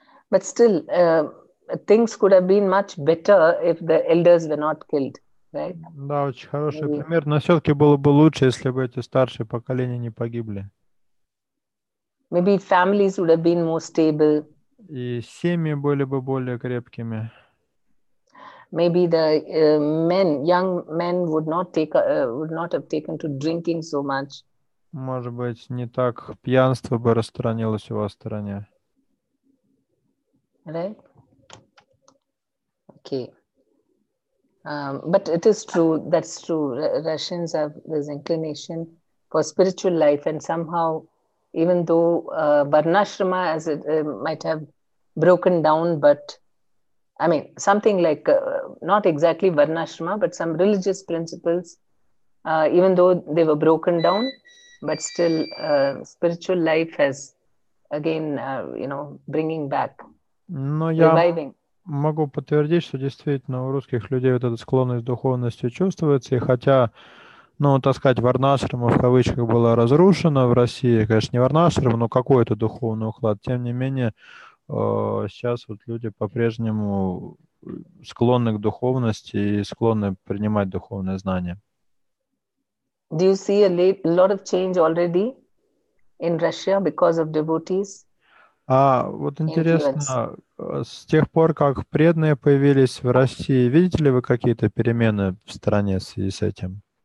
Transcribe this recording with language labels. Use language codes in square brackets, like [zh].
[en] But still, things could have been much better if the elders were not killed, right? [ru] Да, очень хороший пример, но все-таки было бы лучше, если бы эти старшие поколения не погибли. [en] Maybe families would have been more stable. [ru] И семьи были бы более крепкими. [en] Maybe the young men would not have taken to drinking so much. [ru] Может быть, не так пьянство бы распространилось у вас в стране. [en] Right? Okay. But it is true, that's true. Russians have this inclination for spiritual life, and somehow, even though Varnashrama as it might have broken down, but something like, not exactly Varnashrama, but some religious principles, even though they were broken down, but still spiritual life has, again, bringing back, reviving. [ru] Могу подтвердить, что действительно у русских людей вот эта склонность к духовности чувствуется, и хотя, так сказать, варнашрама в кавычках была разрушена в России, конечно, не варнашрама, но какой-то духовный уклад, тем не менее, сейчас вот люди по-прежнему склонны к духовности и склонны принимать духовные знания. [en] Do you see a lot of change already in Russia because of devotees? [ru] Вот интересно, с тех пор, как преданные появились в России, видите ли вы какие-то перемены в стране в связи с этим?